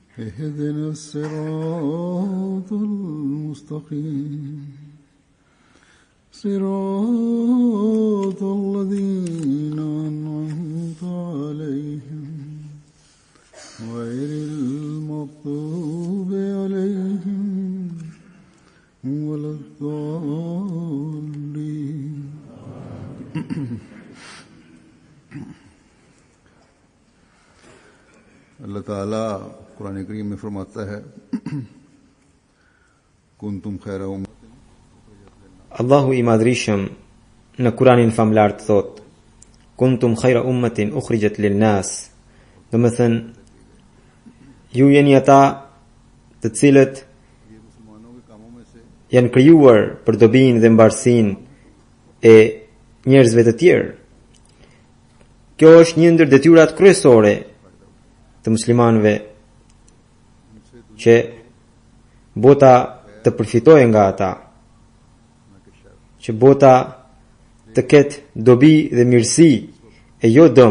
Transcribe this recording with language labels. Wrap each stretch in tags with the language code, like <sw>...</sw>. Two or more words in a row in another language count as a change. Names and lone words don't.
<ar>اهدنا الصراط المستقيم صراط الذين أنعمت عليهم غير المغضوب عليهم ولا الضالين.</ar> <hi>अल्लाह ताला कुरान करीम में फरमाता है</hi> <ar>كنتم خير أمة.</ar> <sq>Allahu i madhrishëm në Kuranin famlar të thot</sq> <ar>كنتم خير أمة أخرجت للناس,</ar> <sq>do të thënë ju jeni ata të cilët janë krijuar për dobinë dhe mbarsinë e njerëzve të tjerë. Kjo është një ndër detyrat kryesore të muslimanëve që bota të përfitojë nga ata, që bota të ketë dobi dhe mirësi e jo dëm.</sq>